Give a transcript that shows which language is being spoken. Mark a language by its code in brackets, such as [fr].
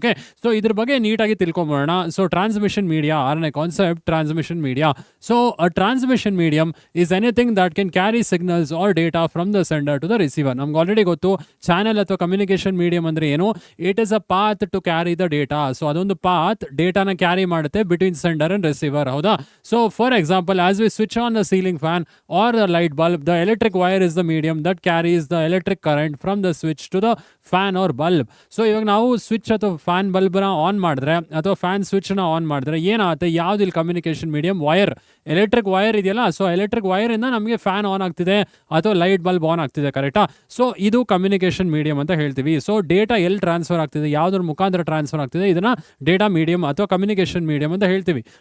[kn] Okay, so ಇದ್ರ ಬಗ್ಗೆ ನೀಟಾಗಿ ತಿಳ್ಕೊಂಬೋಣ. So transmission media 6ನೇ concept transmission media. [en] So a transmission medium is anything that can carry signals or data from the sender to the receiver. [kn] ನಮ್ಗೆ already ಗೊತ್ತು channel ಅಥವಾ communication medium ಅಂದರೆ ಏನು. [en] It is a path to carry the data. [kn] So ಅದೊಂದು path ಡೇಟಾನ carry ಮಾಡುತ್ತೆ between sender and receiver. ಹೌದಾ? [en] So for example, as we switch on the ceiling fan or the light bulb, the electric wire is the medium that carries the electric current from the switch to the fan or bulb. [kn] So ಇವಾಗ ನಾವು switch ಅಥವಾ fan ಬಲ್ಬ್ನ on ಮಾಡಿದ್ರೆ ಅಥವಾ fan ಸ್ವಿಚ್ನ on ಮಾಡಿದ್ರೆ ಏನಾಗುತ್ತೆ, ಯಾವ್ದು ಇಲ್ಲಿ communication medium? Wire, electric wire ಇದೆಯಲ್ಲ. ಸೊ ಎಲೆಕ್ಟ್ರಿಕ್ ವೈರಿಂದ ನಮಗೆ ಫ್ಯಾನ್ ಆನ್ ಆಗ್ತಿದೆ ಅಥವಾ ಲೈಟ್ ಬಲ್ಬ್ ಆನ್ ಆಗ್ತಿದೆ, ಕರೆಕ್ಟಾ? ಸೊ ಇದು ಕಮ್ಯುನಿಕೇಶನ್ ಮೀಡಿಯಂ ಅಂತ ಹೇಳ್ತೀವಿ. ಸೊ ಡೇಟಾ ಎಲ್ಲಿ ಟ್ರಾನ್ಸ್ಫರ್ ಆಗ್ತಿದೆ, ಯಾವ್ದ್ರ ಮುಖಾಂತರ ಟ್ರಾನ್ಸ್ಫರ್ ಆಗ್ತಿದೆ, ಇದನ್ನ ಡೇಟಾ ಮೀಡಿಯಂ ಅಥವಾ ಕಮ್ಯುನಿಕೇಶನ್ ಮೀಡಿಯಂ ಅಂತ ಹೇಳ್ತೀವಿ.